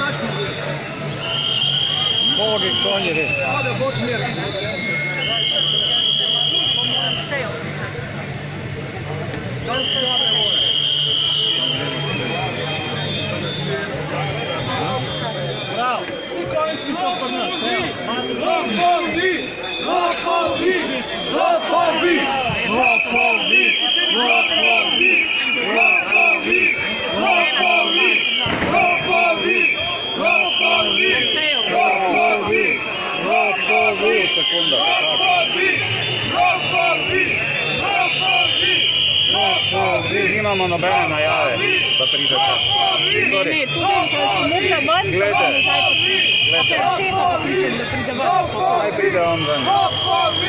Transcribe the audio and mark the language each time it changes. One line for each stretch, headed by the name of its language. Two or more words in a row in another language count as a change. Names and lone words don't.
Slovenian: Bogi konji res. Bravo, vsi konjički so pa nas. Rokovi! Rokovi! Rokovi! Rokovi! Rokovi! Rokovi! Rokovi! Rokovi! Rokovi! Rokovi! Rokovi! Sekunda. Rokovi! Rokovi! Rokovi! Rokovi! Nimamo nobene najave, da pridete. Ne, tu vem, da smo mogli ven, pa smo nazaj prišli. Ker šefa pokličem, da pride ven. Naj pride on ven. Rokovi!